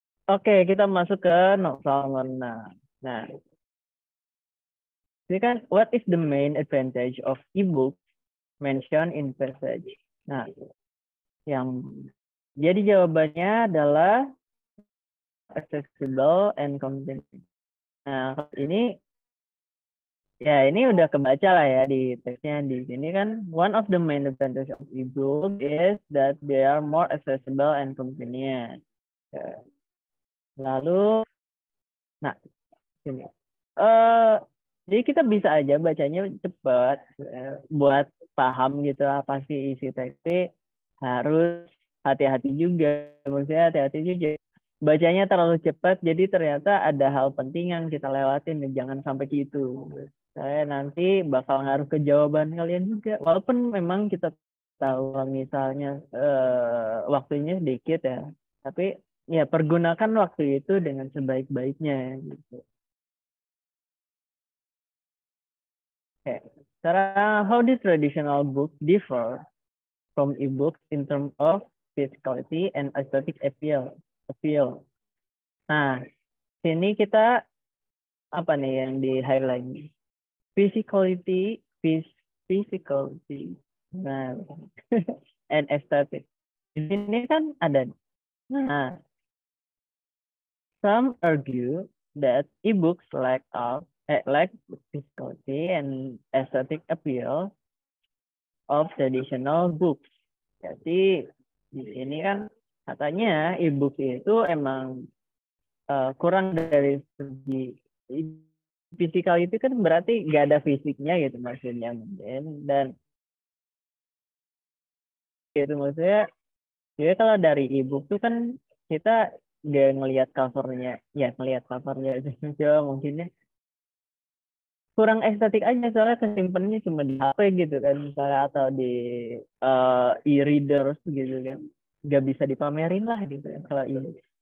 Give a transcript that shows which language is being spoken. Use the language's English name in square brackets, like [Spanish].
[Indonesian] Oke, kita masuk ke soal nomor 6. Nah, ini kan [English] what is the main advantage of ebook mentioned in passage. [Indonesian] Nah, yang jadi jawabannya adalah [English] accessible and convenient. [Indonesian] Nah, ini udah kebaca lah ya di teksnya. Di sini kan [English] one of the main advantage of ebook is that they are more accessible and convenient. [Indonesian] Lalu, nah sini. eh jadi kita bisa aja bacanya cepat buat paham gitu apa sih isi teks. Harus hati-hati juga, maksudnya hati-hati juga. Bacanya terlalu cepat, jadi ternyata ada hal penting yang kita lewatin, jangan sampai gitu. Saya nanti bakal ngaruh ke jawaban kalian juga. Walaupun memang kita tahu misalnya waktunya sedikit ya, tapi ya pergunakan waktu itu dengan sebaik-baiknya gitu. [English] Okay. [Indonesian] Sekarang, [English] how do traditional books differ from e-books in terms of physicality and aesthetic appeal? [Indonesian] Nah, sini kita apa nih yang di highlight? [English] Physicality, physicality, nah, and aesthetic. [Indonesian] Di sini kan ada. Nah, [English] some argue that e-books lack physicality and aesthetic appeal of traditional books. [Indonesian] Jadi di sini kan katanya e-book itu emang kurang dari segi fisikal, itu kan berarti nggak ada fisiknya gitu maksudnya mungkin, dan itu maksudnya jadi kalau dari e-book tuh kan kita nggak ngelihat covernya, ya ngelihat covernya aja mungkinnya kurang estetik aja soalnya kesimpannya cuma di HP gitu kan misalnya, atau di e-readers gitu kan, nggak bisa dipamerin lah gitu kan kalau ini.